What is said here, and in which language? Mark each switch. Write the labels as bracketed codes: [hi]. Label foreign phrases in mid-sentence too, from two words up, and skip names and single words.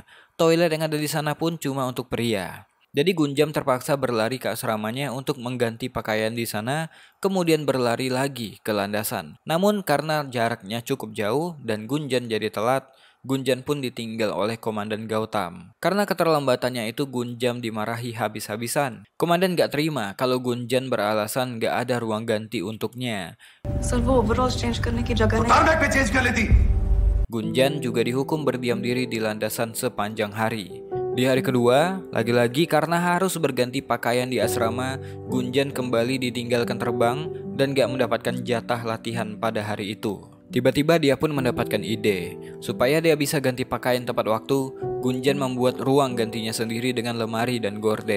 [id] Toilet yang ada di sana pun cuma untuk pria. Jadi Gunjan terpaksa berlari ke asramanya untuk mengganti pakaian di sana, kemudian berlari lagi ke landasan. Namun karena jaraknya cukup jauh dan Gunjan jadi telat, Gunjan pun ditinggal oleh Komandan Gautam. Karena keterlambatannya itu Gunjan dimarahi habis-habisan. Komandan gak terima kalau Gunjan beralasan gak ada ruang ganti untuknya. [hi] सर वो [en] overall change [hi] करने की जगह नहीं। [id] Gunjan juga dihukum berdiam diri di landasan sepanjang hari. Di hari kedua, lagi-lagi karena harus berganti pakaian di asrama, Gunjan kembali ditinggalkan terbang dan gak mendapatkan jatah latihan pada hari itu. Tiba-tiba dia pun mendapatkan ide. Supaya dia bisa ganti pakaian tepat waktu, Gunjan membuat ruang gantinya sendiri dengan lemari dan gorden.